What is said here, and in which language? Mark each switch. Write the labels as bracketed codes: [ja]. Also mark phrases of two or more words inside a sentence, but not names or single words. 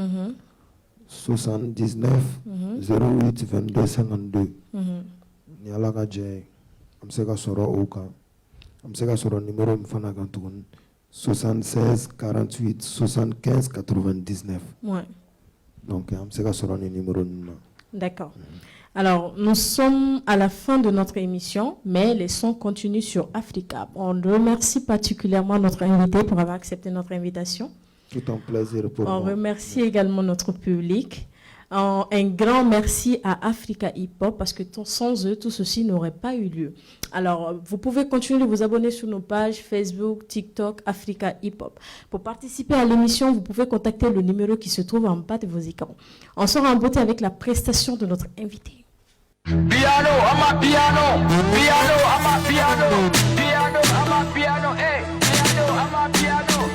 [bm] 79 08 22 52. Ni ala ka jɛ an bɛ se ka sɔrɔ o kan an bɛ se ka sɔrɔ numéro min fana kan tuguni 76 48 75 99. Donc an bɛ se ka sɔrɔ ni numéro ninnu na. [fr] D'accord. Alors, nous sommes à la fin de notre émission, mais les sons continuent sur Africa. On remercie particulièrement notre invité pour avoir accepté notre invitation. Tout un plaisir pour moi. On remercie également notre public. Un grand merci à Africa Hip Hop parce que sans eux, tout ceci n'aurait pas eu lieu. Alors, vous pouvez continuer de vous abonner sur nos pages Facebook, TikTok, Africa Hip Hop. Pour participer à l'émission, vous pouvez contacter le numéro qui se trouve en bas de vos écrans. On sera en beauté avec la prestation de notre invité. Piano, [en] I'm a piano. Piano, I'm a piano. Piano, I'm a piano. Hey, piano, I'm a piano.